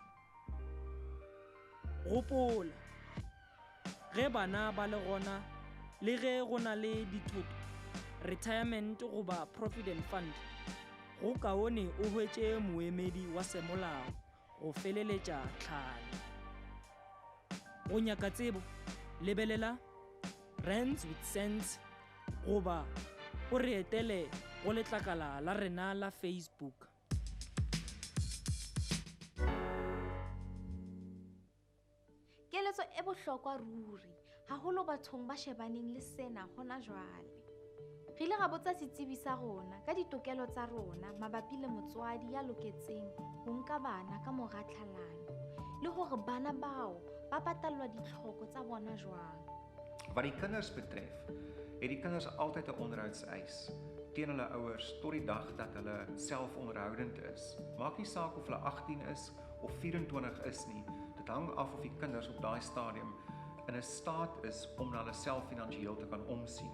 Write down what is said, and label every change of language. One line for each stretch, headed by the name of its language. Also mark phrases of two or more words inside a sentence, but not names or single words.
Northern Sotho: Gopola, ge bana ba le gona le ge go na le dithoto, retirement goba
English: provident fund,
Northern Sotho: go kaone o hwetše moemedi wa semolao go feleletša tlhalo. Go nyaka tsebo, lebelela Rands with Sense goba o re etele go letlakala la rena la Facebook.
Southern Sotho: Keletso e bohlokwa ruri, haholo bathong ba shebaneng le sena hona jwale. Re ile ra botsa setsebi sa rona ka ditokelo tsa rona mabapi le motswadi ya loketseng ho nka bana ka mora tlhalano, le hore bana bao ba patallwa ditlhoko tsa bona jwang.
Afrikaans: Wat die kinders betref, het die kinders altyd 'n onderhoudseis teen hulle ouers tot die dag dat hulle self onderhoudend is. Maak nie saak of hulle 18 is of 24 is nie. Dit hang af of die kinders op daai stadium in 'n staat is om na hulle self finansiëel te kan omsien.